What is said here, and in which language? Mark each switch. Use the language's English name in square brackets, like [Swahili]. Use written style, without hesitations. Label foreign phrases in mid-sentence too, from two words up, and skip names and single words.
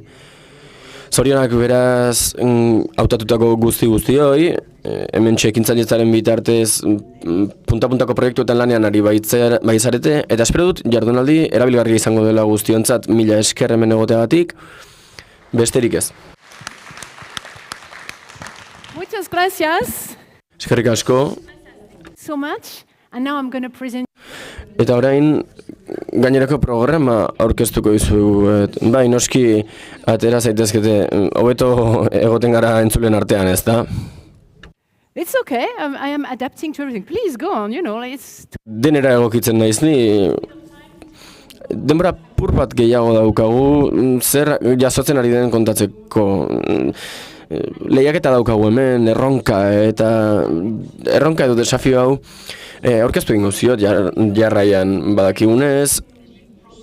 [Basque] Zorionak beraz hautatutako guztioi, hemen ekintzailetzaren bitartez punta-puntako proiektuetan lanean ari baizarete, eta espero dut jardunaldi erabilgarria izango dela guztiontzat. Mila esker hemen egoteagatik, besterik ez. [Spanish] Muchas gracias [Basque] Eskerrik asko. [English] so much. And now I'm going to present. [Basque] Eta orain gainerako programa aurkeztuko dizuet. Bai, noski atera zaitezkete, hobeto egoten gara entzulen artean, ez da? [English] It's okay. I am adapting to everything. Please go on. It's [Basque] Denera egokitzen naiz ni. Denbora pur bat gehiago daukagu, zer jasotzen ari den kontatzeko. Lehiaketa daukagu hemen, erronka edo desafio hau aurkeztu egingo ziot jarraian badakigunez.